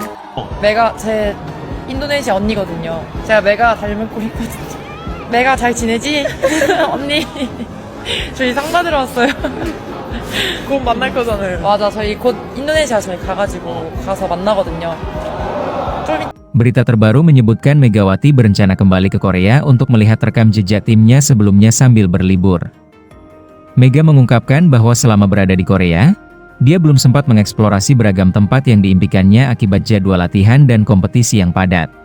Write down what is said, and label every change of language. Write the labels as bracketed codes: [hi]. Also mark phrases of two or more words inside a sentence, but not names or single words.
[ko] 메가 제 인도네시아 언니거든요. 제가 메가 닮은 꼴 있거든요. 메가 잘 지내지? 언니 저희 상 받으러 왔어요. 곧 만날 거잖아요. 맞아, 저희 곧 인도네시아 저희 가서 만나거든요. 좀 [id] Berita terbaru menyebutkan Megawati berencana kembali ke Korea untuk melihat rekam jejak timnya sebelumnya sambil berlibur. Mega mengungkapkan bahwa selama berada di Korea, dia belum sempat mengeksplorasi beragam tempat yang diimpikannya akibat jadwal latihan dan kompetisi yang padat.